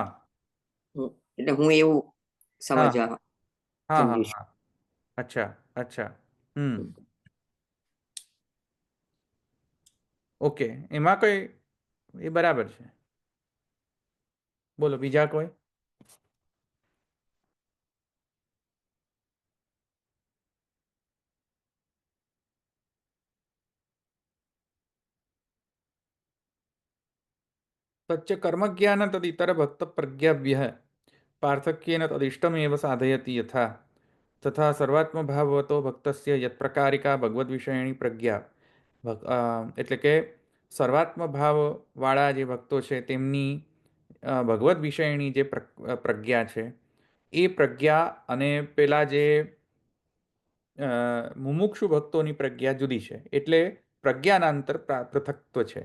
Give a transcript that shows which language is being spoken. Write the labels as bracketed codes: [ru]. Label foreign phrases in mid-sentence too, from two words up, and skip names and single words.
[gu] એટલે હું એવું હા સમજવા હા હા સમજુ છું. હા [hi] अच्छा अच्छा. [gu] ઓકે, એમાં કઈ એ બરાબર છે. બોલો બીજા કોઈ. [sa] तच्च कर्मज्ञान तदितर भक्त प्रज्ञाभ्यः पार्थक्येन तदिष्टमेव साधयति यथा तथा सर्वात्म भाववतो भक्तस्य यत्प्रकारिका भगवद विषयणी प्रज्ञा [gu] એટલે કે સર્વાત્મ ભાવવાળા જે ભક્તો છે તેમની ભગવદ વિષયની જે પ્રજ્ઞા છે એ પ્રજ્ઞા અને પેલા જે મુમુક્ષુ ભક્તોની પ્રજ્ઞા જુદી છે, એટલે પ્રજ્ઞાના અંતર પૃથક્ત્વ છે.